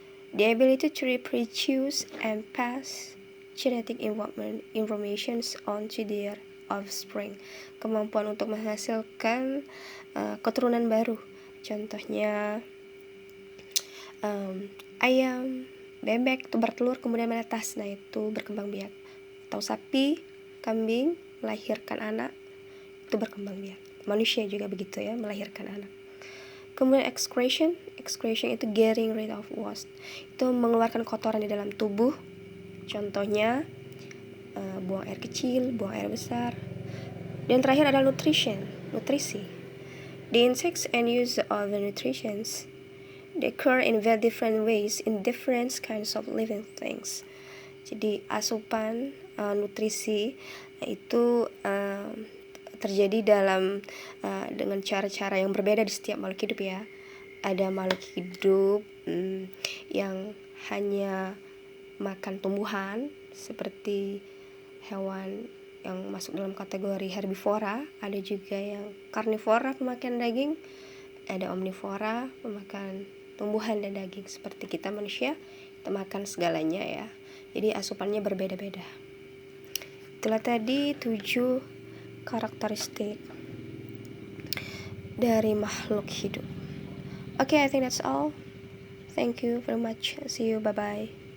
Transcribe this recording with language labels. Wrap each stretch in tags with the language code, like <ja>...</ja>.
<en>The ability to reproduce and pass genetic information onto their offspring.</en> <id>Kemampuan untuk menghasilkan keturunan baru. Contohnya ayam, bebek itu bertelur kemudian menetas. Nah, itu berkembang biak. Atau sapi, kambing melahirkan anak, itu berkembang biak. Manusia juga begitu ya, melahirkan anak. Kemudian excretion itu</id> <en>getting rid of waste,</en> <id>itu mengeluarkan kotoran di dalam tubuh. Contohnya buang air kecil, buang air besar. Dan terakhir adalah nutrisi.</id> <en>The intakes and use of the nutritions, they occur in very different ways in different kinds of living things.</en> <id>Jadi asupan nutrisi itu terjadi dengan cara-cara yang berbeda di setiap makhluk hidup ya. Ada makhluk hidup yang hanya makan tumbuhan seperti hewan yang masuk dalam kategori herbivora, ada juga yang karnivora pemakan daging, ada omnivora pemakan tumbuhan dan daging seperti kita manusia, kita makan segalanya ya. Jadi asupannya berbeda-beda. Itulah tadi 7 karakteristik dari makhluk hidup.</id> <en>Okay, I think that's all. Thank you very much. See you. Bye-bye.</en>